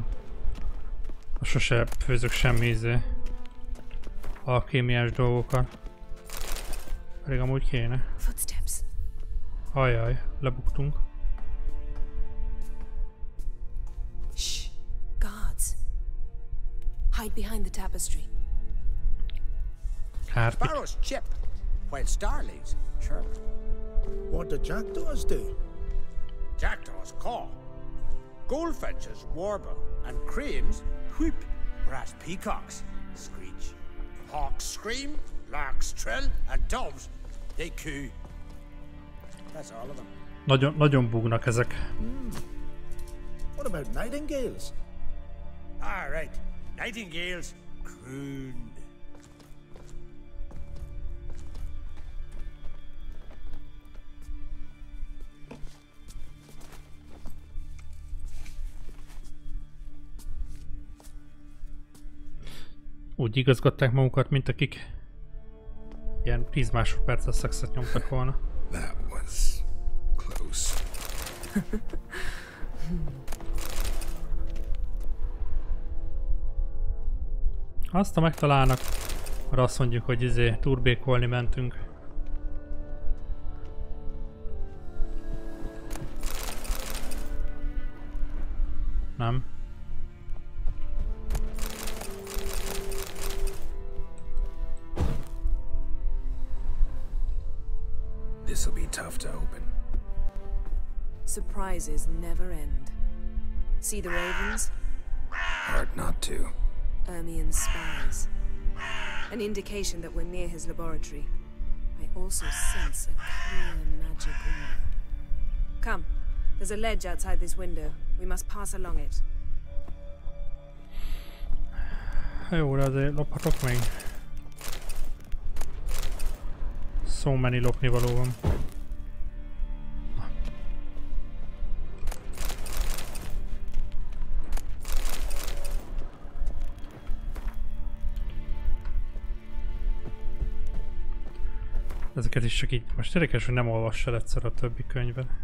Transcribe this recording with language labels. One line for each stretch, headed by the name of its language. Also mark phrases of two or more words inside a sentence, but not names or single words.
Hungarian: Sose főzök semmi alkémiás dolgokat. Pedig amúgy kéne. Ajaj, lebuktunk.
English: Shh, guards. Hide behind the tapestry. Sparrows chip, while starlings chirp. What do jackdaws do? Jackdaws caw. Goldfinches warble, and cranes whoop, whereas peacocks screech. Hawks scream, larks trill, and doves, they coo. That's all of them.
Hungarian: Nagyon bugnak ezek.
English: What about nightingales? Ah, right. Nightingales crooned.
Hungarian: Úgy igazgatták magukat, mint akik ilyen 10 másodperccel szexet nyomtak volna.
English: That was close.
Hungarian: Azt ha megtalálnak, arra azt mondjuk, hogy turbékolni mentünk. Nem.
English: This'll be tough to open. Surprises never end. See the ravens? Hard not to. Ermian's spies. An indication that we're near his laboratory. I also sense a clear magic aura. Come. There's a ledge outside this window. We must pass along it.
Hungarian: Jó, de azért lophatok még.
English: So many
Hungarian: lopnivaló van. Ezeket is csak így, most érdekes, hogy nem olvass el egyszer a többi könyvet.